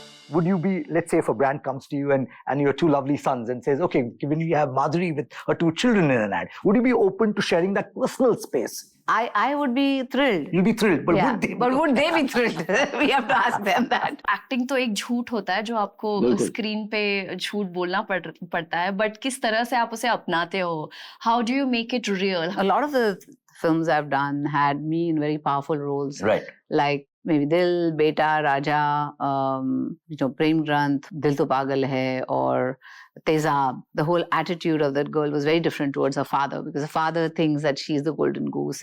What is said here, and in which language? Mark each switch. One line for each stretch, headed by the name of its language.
English: Would you be, let's say if a brand comes to you and your two lovely sons and says, okay, given you have Madhuri with her two children in an ad, would you be open to sharing that personal space? I would be thrilled. You'll be thrilled, but Yeah, would they? but would they be thrilled? We have to ask them that.
Hindi: Acting तो एक झूठ होता है जो आपको screen पे झूठ बोलना पड़ता है, बट किस तरह से आप उसे अपनाते हो?
English: How do you make it real? A lot of the films I've done had me in very powerful roles. Right. Like maybe Dil, Beta, Raja, Prem Granth, Dil To Pagal Hai, or Tezab. The whole attitude of that girl was very different towards her father, because her father thinks that she's the golden goose.